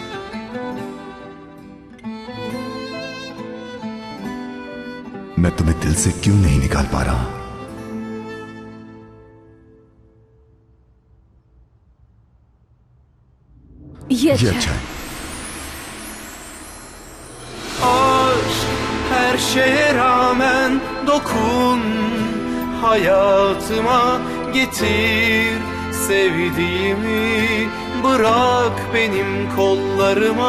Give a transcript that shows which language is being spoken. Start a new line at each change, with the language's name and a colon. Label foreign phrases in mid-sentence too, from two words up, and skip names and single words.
Hindi: मैं तुम्हें दिल से क्यों नहीं निकाल पा रहा? ये अच्छा है।
Turkish: Her şeye rağmen dokun hayatıma, getir sevdiğimi, bırak benim kollarıma.